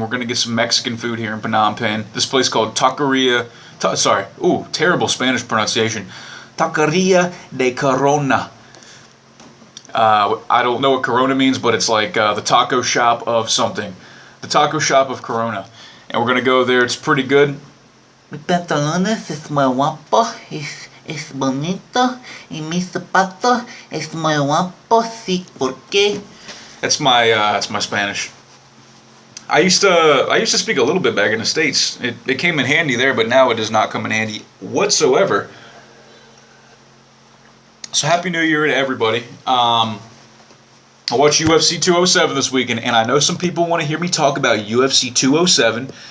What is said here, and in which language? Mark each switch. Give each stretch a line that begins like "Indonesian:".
English: We're going to get some Mexican food here in Phnom Penh. This place called Taqueria. Terrible Spanish pronunciation. Taqueria de Corona. I don't know what Corona means, but it's like the taco shop of something. The taco shop of Corona. And we're going to go there. It's pretty good.
Spanish: Mi pantalones es muy guapo, es bonito, y mi zapato es muy guapo, sí, ¿por qué?
English: That's my Spanish. I used to speak a little bit back in the States. It came in handy there, but now it does not come in handy whatsoever. So Happy New Year to everybody. I watched UFC 207 this weekend, and I know some people want to hear me talk about UFC 207.